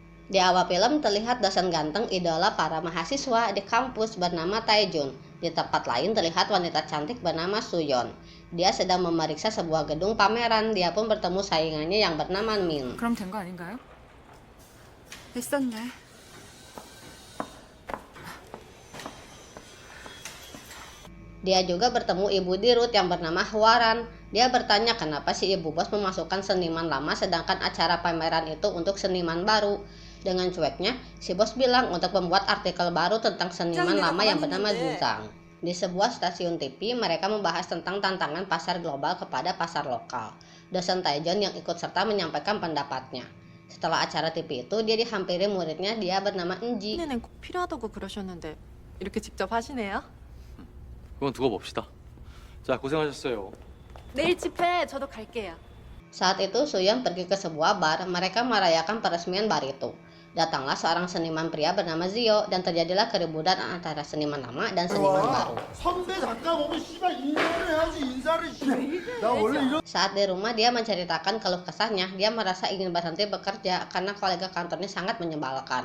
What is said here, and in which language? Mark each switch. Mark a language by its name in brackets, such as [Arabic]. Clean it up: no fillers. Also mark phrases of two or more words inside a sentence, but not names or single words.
[Indonesian] Di awal film terlihat dosen ganteng idola para mahasiswa di kampus bernama Taejun. Di tempat lain terlihat wanita cantik bernama Suyeon. Dia sedang memeriksa sebuah gedung pameran. Dia pun bertemu saingannya yang bernama Min. [Korean] 그럼 된 거 아닌가요? 됐었네. [Indonesian] Dia juga bertemu ibu Dirut yang bernama Hwaran. Dia bertanya kenapa si ibu bos memasukkan seniman lama sedangkan acara pameran itu untuk seniman baru. Dengan cueknya, si bos bilang untuk membuat artikel baru tentang seniman lama yang bernama Zuzang. Di sebuah stasiun TV, mereka membahas tentang tantangan pasar global kepada pasar lokal. Dosen Taejon yang ikut serta menyampaikan pendapatnya. Setelah acara TV itu, dia dihampiri muridnya, dia bernama Enji. [Korean] 꼭 필요하다고 그러셨는데 이렇게 직접 하시네요? 그건 두고 봅시다. 자, 고생하셨어요. 내일 집회 저도 갈게요. [Indonesian] Saat itu Suyeon pergi ke sebuah bar, mereka merayakan peresmian bar itu. Datanglah seorang seniman pria bernama Zio dan terjadilah keributan antara seniman lama dan seniman baru. Saat di rumah dia menceritakan keluh kesahnya, dia merasa ingin berhenti bekerja karena kolega kantornya sangat menyebalkan.